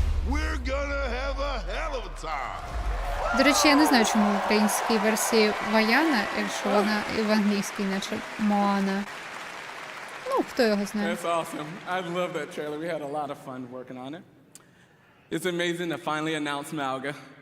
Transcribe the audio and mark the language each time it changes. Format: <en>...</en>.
<en>We're gonna have a hell of a time.</en> <uk>До речі, я не знаю, чому в українській версії Ваяна, якщо вона і в англійській, наче Моана. Ну, хто його знає.</uk> <en>That's awesome. I love that trailer. We had a lot of fun working on it. It's amazing to finally announce Malga.</en>